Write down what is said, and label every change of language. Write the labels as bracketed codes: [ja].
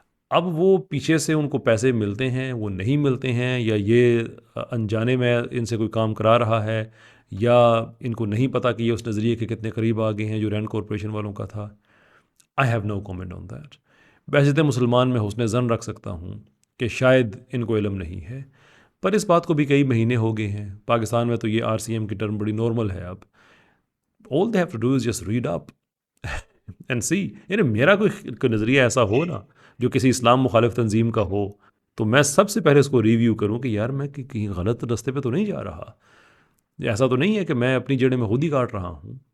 [ur] اب وہ پیچھے سے ان کو پیسے ملتے ہیں، وہ نہیں ملتے ہیں، یا یہ انجانے میں ان سے کوئی کام کرا رہا ہے، یا ان کو نہیں پتہ کہ یہ اس نظریے کے کتنے قریب آ گئے ہیں جو رینڈ کارپوریشن والوں کا تھا. [en] I have no comment on that. [ur] ویسے مسلمان میں حسن ظن رکھ سکتا ہوں کہ شاید ان کو علم نہیں ہے، پر اس بات کو بھی کئی مہینے ہو گئے ہیں. پاکستان میں تو یہ RCM کی ٹرم بڑی نارمل ہے. اب [en] all they have to do is just read up and see. [ur] یعنی میرا کوئی نظریہ ایسا ہو نا جو کسی اسلام مخالف تنظیم کا ہو تو میں سب سے پہلے اس کو ریویو کروں کہ یار میں کہیں غلط راستے پہ تو نہیں جا رہا. ایسا تو نہیں ہے کہ میں اپنی جڑیں میں خود ہی کاٹ رہا ہوں.